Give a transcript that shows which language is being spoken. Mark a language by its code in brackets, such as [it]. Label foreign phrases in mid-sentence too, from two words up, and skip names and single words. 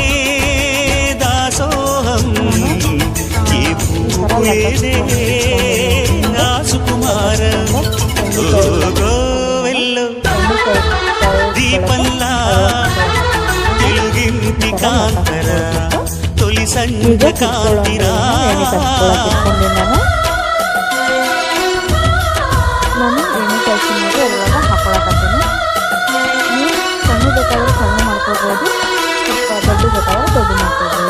[te] దాసోహం ఏ పువ్వుకు లేదే నా సుకుమారం గోవెల్లో దీపల్లా తెలుగింటి కాంతర తొలి సంధ్య కాంతిరా [kn] ನಾನು ಎಣ್ಣೆ ಕಾಯಿಸಿದಾಗ ಇರುವಾಗ ಹಾಕೊಳಕತ್ತೀನಿ. ನೀವು ಸಣ್ಣ ಬೇಕಾದ್ರೆ ಸಣ್ಣ ಮಾಡ್ಕೋಬೋದು, ಸ್ವಲ್ಪ ದೊಡ್ಡ ಬೇಕಾದ್ರೆ ದೊಡ್ಡ ಮಾಡ್ಕೋಬೋದು.